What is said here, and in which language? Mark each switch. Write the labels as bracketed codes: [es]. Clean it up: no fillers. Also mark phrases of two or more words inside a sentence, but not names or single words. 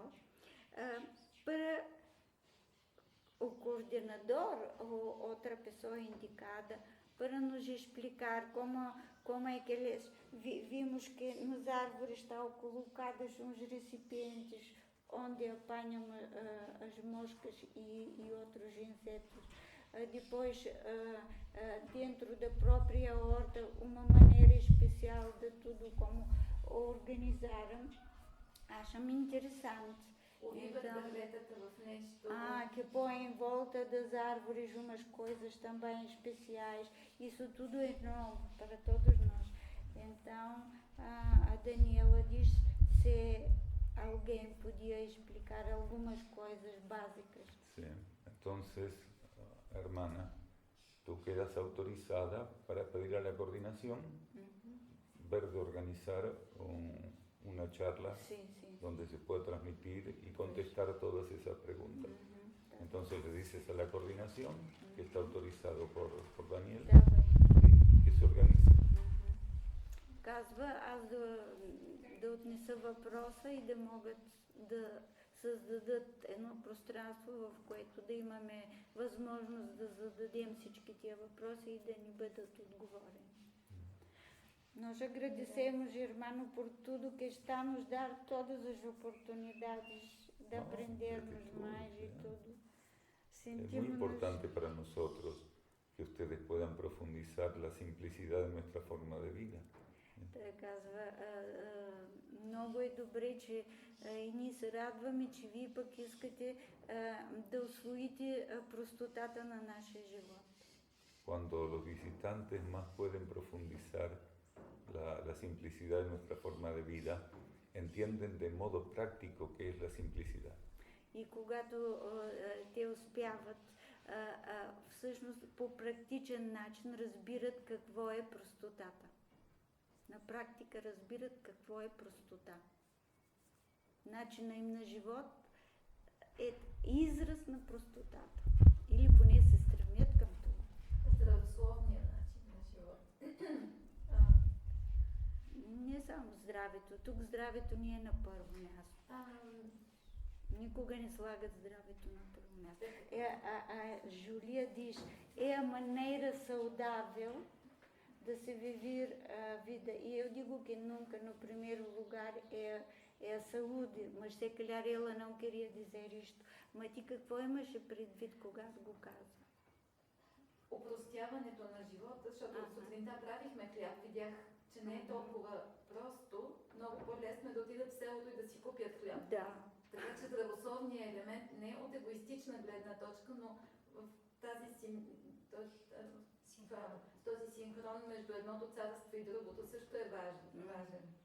[pt] Para o coordenador ou outra pessoa indicada para nos explicar como é que eles vimos que nos árvores estão colocados uns recipientes onde apanham as moscas e outros insetos. Depois, dentro da própria horta, uma maneira especial de tudo como organizaram. Acho-me interessante. [bg] Увиват дърветата в нещо. [pt] Que põe em volta das árvores umas coisas também especiais. Isso tudo é novo para todos nós. Então, a Daniela diz se alguém podia explicar algumas coisas básicas. [es] Sí. Entonces, hermana, tú quedas autorizada para pedir a la coordinación, ver de organizar una charla [pt] Sim. [es] donde se pueda transmitir y contestar todas esas preguntas. Entonces le dices a la coordinación que está autorizado por Daniel y que se organice. [bg] Казва, аз да отнеса въпроса и да могат да създадат едно пространство, в което да имаме възможност да зададем всички тия въпроси и да ни бъдат отговорени. [pt] Nós agradecemos, Germano, por tudo que está a nos dar todas as oportunidades de aprendermos mais e tudo. [es] Es muy importante para nosotros que ustedes puedan profundizar la simplicidad de nuestra forma de vida. [bg] Той казва, много е добре, че и ние се радваме, че вие пък искате да усвоите простотата на нашия живот. [es] Cuando los visitantes más pueden profundizar la simplicidad de nuestra forma de vida, entienden de modo práctico qué es la simplicidad. [bg] И когато те успяват, всъщност по практичен начин разбират какво е простотата. На практика разбират какво е простота. Начинът им на живот е израз на простотата. Или поне се стремят към това. Здравословният начин на живот. Не само здравето. Тук здравето ни е на първо място. Никога не слагат здравето на първо мясto. [pt] Julia diz, é a maneira saudável de se viver a vida. E eu digo que nunca no primeiro lugar é a saúde, mas se calhar ela não queria dizer isto. [bg] Mas ти какво имаше предвид, когато го каза? Опростяването на живота, защото сутринта правихме хляб, видях, че не е толкова просто, много по-лесно е да отидат в селото и да си купят хляб. Да. Така че здравословният елемент не е от егоистична гледна точка, но в този синхрон между едното царство и другото също е важен.